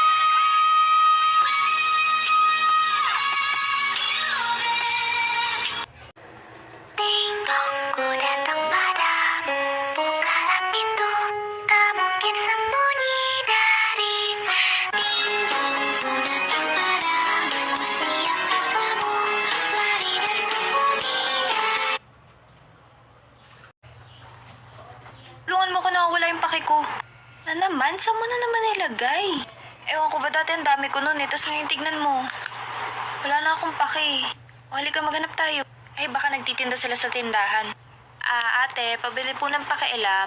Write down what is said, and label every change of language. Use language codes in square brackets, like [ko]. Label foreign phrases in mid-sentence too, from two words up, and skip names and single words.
[id] Ding dong, ku datang padamu. Bukalah pintu, tak mungkin sembunyi darimu. Ding dong, ku datang padamu. Siapkah kamu lari dan sembunyi dari... [tl] Tulungan mo ko na wala yung pake ko. Na naman? Saan mo na naman nilagay? Ewan ko ba dati ang dami ko nun eh, tas ngayon tignan mo. Wala na akong pake. O halika maghanap tayo. Ay baka nagtitinda sila sa tindahan. Ate, pabili po ng pakialam.